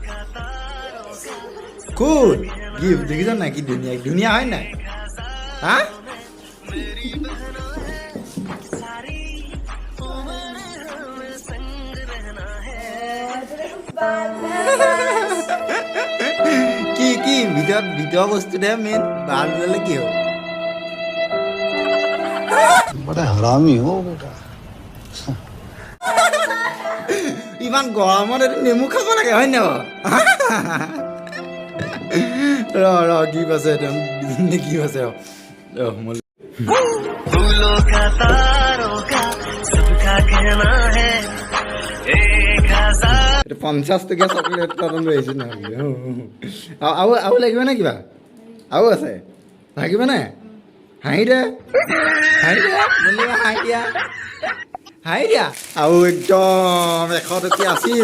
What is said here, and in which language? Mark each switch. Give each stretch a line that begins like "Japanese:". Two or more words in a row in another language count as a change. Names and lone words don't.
Assamese: খুল গিফ্ট দেখিছ নাই কি ধুনীয়া হয় নাই হা কি ভিতৰৰ বস্তুতে মেইন ভাল ওলালে কি হ'ল
Hindi: बड़ा हरामी हो बेटा
Assamese: ইমান গৰমত এইটো নেমু খাব লাগে হয় নে ৰ গিফ্ট আছে গিফ্ট আছে
Hindi: फूलों का तारों का सबका कहना है
Assamese: 50 টকীয়া চকলেট এটা লৈ আহিছোঁ নহ'লে আৰু লাগিব নে কিবা আৰু আছে লাগিব নে হাঁহি দে মুন্নিমা হাঁহি দিয়া আৰু একদম 100 টকীয়া